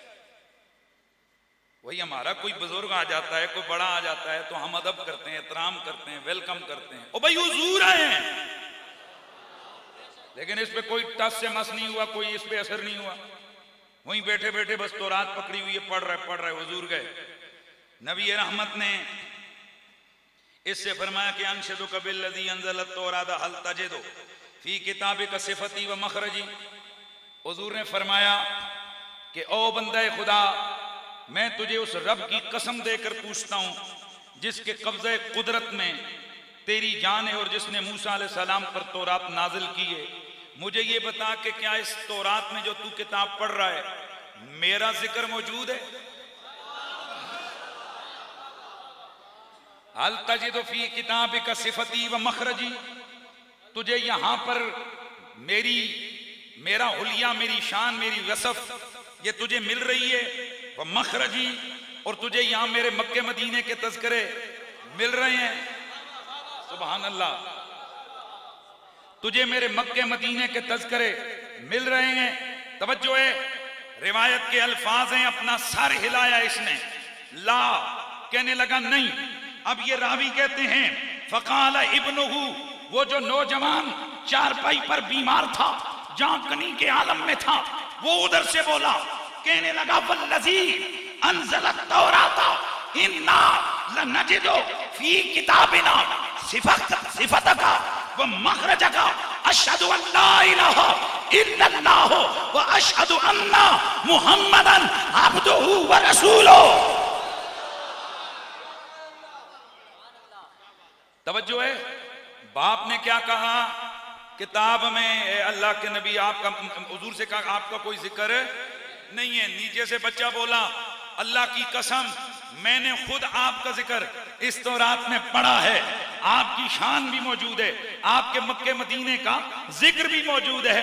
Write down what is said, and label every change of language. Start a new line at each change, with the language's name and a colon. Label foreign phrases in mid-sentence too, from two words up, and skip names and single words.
Hindi: वही हमारा कोई बुजुर्ग आ जाता है, कोई बड़ा आ जाता है तो हम अदब करते हैं, एहतराम करते हैं, वेलकम करते हैं, ओ भाई हुजूर आए हैं, लेकिन इस पे कोई टस से मस नहीं हुआ, कोई इस पे असर नहीं हुआ। वहीं बैठे बैठे बस तौरात पकड़ी हुई है, पढ़ रहे हुजूर गए।
Arabic: नबी रहमत ने इससे फरमाया कि أنشدك بالذي أنزلت التوراة هل تجد في كتابك صفتي و مخرجي.
Hindi: हुजूर ने फरमाया कि ओ बंदे खुदा, मैं तुझे उस रब की कसम देकर पूछता हूं जिसके कब्जे कुदरत में तेरी जान है और जिसने मूसा
Arabic: عليه السلام
Hindi: पर तौरात नाजिल की है, मुझे ये बता कि क्या इस तौरात में जो तू किताब पढ़ रहा है मेरा जिक्र मौजूद है?
Arabic: هل تجد في كتابك صفتي و مخرجي,
Hindi: तुझे यहां पर मेरा हुलिया, मेरी शान, मेरी वसफ ये तुझे मिल रही है?
Arabic: و مخرجي,
Hindi: और तुझे यहां मेरे मक्के मदीने के तज़किरे मिल रहे हैं?
Arabic: سبحان الله,
Hindi: तुझे मेरे मक्के मदीने के तज़किरे मिल रहे हैं। तवज्जो है, रिवायत के अल्फाज हैं, अपना सर हिलाया इसने, ला, कहने लगा नहीं। अब ये रावी कहते हैं
Arabic: فقال ابنه,
Hindi: वो जो नौजवान चारपाई पर बीमार था, जांकनी के आलम में था, वो उधर से बोला, कहने लगा
Arabic: والذي أنزلت التوراة إنا لنجد في كتابنا صفتك و مخرجك أشهد أن لا إله إلا الله و أشهد أن محمدا عبده و رسوله.
Hindi: तवज्जो है, बाप ने क्या कहा? किताब में अल्लाह के नबी आपका, हुजूर से कहा आपका कोई जिक्र नहीं है। नीचे से बच्चा बोला अल्लाह की कसम मैंने खुद आपका जिक्र इस तौरात में पढ़ा है, आपकी शान भी मौजूद है, आपके मक्के मदीने का जिक्र भी मौजूद है।